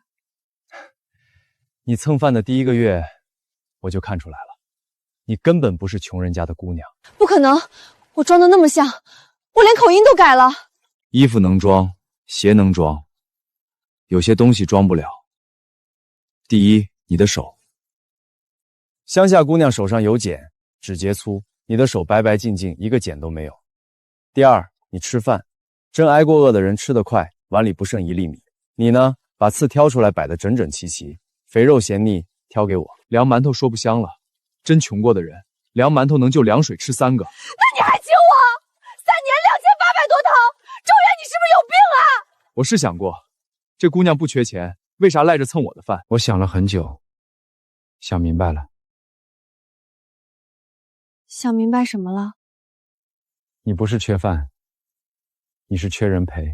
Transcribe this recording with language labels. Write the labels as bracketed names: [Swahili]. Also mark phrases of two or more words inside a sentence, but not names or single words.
[Chinese] 你蹭飯的第1個月，我就看出來了，你根本不是窮人家的姑娘。不可能，我裝得那麼像，我連口音都改了。衣服能裝，鞋能裝，有些東西裝不了。第一，你的手。鄉下姑娘手上有繭，指節粗，你的手白白淨淨，一個繭都沒有。第二，你吃飯，真挨過餓的人吃得快，碗裡不剩1粒米。你呢，把刺挑出來擺得整整齊齊，肥肉鹹膩挑給我。涼饅頭說不香了，真窮過的人，涼饅頭能就涼水吃3個。那你還請我？3年2800多套，周遠，你是不是有病啊？我是想過，這姑娘不缺錢，為啥賴着蹭我的飯？我想了很久，想明白了。想明白什麼了？你不是缺飯，你是缺人陪。